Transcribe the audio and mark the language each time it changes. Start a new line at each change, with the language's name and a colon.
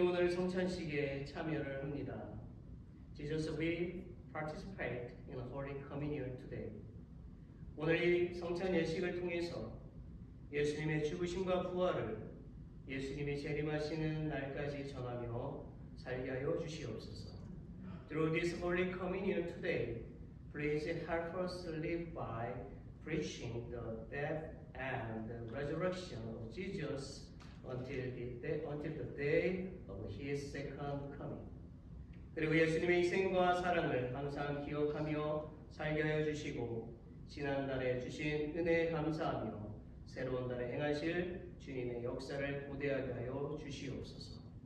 Korean: 성찬식에 참여를 합니다.
English: Jesus, we participate in Holy Communion today.
Korean: 오늘 이 성찬 예식을 통해서 예수님의 죽으심과 부활을 예수님이 재림하시는 날까지 전하며 살게 하여 주시옵소서.
English: Through this Holy Communion today, please help us live by preaching the death and the resurrection of Jesus until the day of His second coming.
Korean: 그리고 예수님의 희생과 사랑을 항상 기억하며 살게 하여 주시고 지난달에 주신 은혜에 감사하며 새로운 달에 행하실 주님의 역사를 고대하게 하여 주시옵소서.